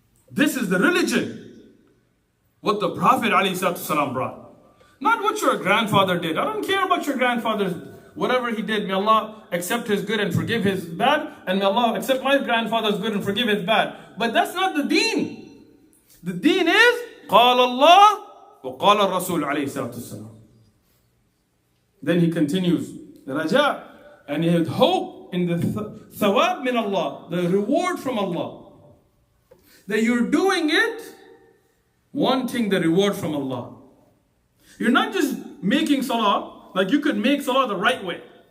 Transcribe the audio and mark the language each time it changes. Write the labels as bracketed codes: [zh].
[en] This is the religion. What the Prophet alayhi salatu salam brought. Not what your grandfather did. I don't care about your grandfather's, whatever he did. May Allah accept his good and forgive his bad. And may Allah accept my grandfather's good and forgive his bad. But that's not the deen. [ar] The deen is قال الله وقال الرسول عليه الصلاة والسلام. [en] Then he continues, the raja, and he had hope in the thawab min Allah, the reward from Allah. That you're doing it wanting the reward from Allah. You're not just making salah, like you could make salah the right way.